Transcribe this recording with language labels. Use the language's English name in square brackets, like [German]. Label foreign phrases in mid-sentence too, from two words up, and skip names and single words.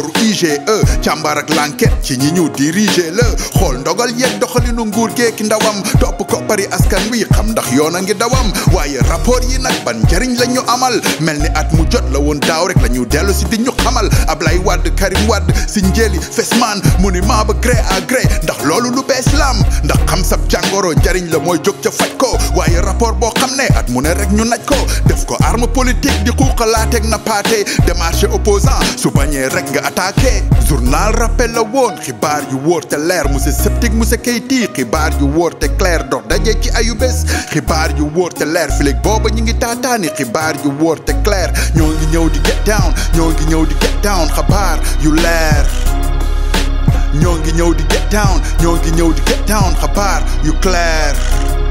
[Wolof] IGE càmbar ak l'enquête ci ñi ñu diriger la xool ndogal yeeg doxalinu nguur geeki ndawam topp koppari askan wi xam ndax yoon a ngi dawam waaye rapport yi nag ban njëriñ la ñu amal mel ni at mu jot la woon daaw rek la ñu dellu si di ñu xamal Ablaye Wade Karim Wade si njëli Fesman mu ni maa ba [French] gré à gré [Wolof] ndax loolu lu bees lam ndax xam sab jàngoro njëriñ la mooy jóg ca faj ko waaye rapport boo xam ne at mu ne rek ñu naj ko def ko [French] arme politique [Wolof] di xuuxalaateeg na paate [French] démarche opposant [Wolof] su bañee rek nga attaqué Journal Rappé la woon xibaar yu wóor te leer [French] monsieur sceptique [Wolof] monsieur Keyti xibaar yu wóor te clair dox daje ci ayu bés xibaar yu wóor te leer fileeg booba ñu ngi taataani xibaar yu wóor te clair ñoo ngi ñëw di [English] get down [Wolof] ñoo ngi ñëw di [English] get down [Wolof] xabaar yu leer ñoo ngi ñëw di [English] get down [Wolof] ñoo ngi ñëw di [English] get down [Wolof] xabaar yu clair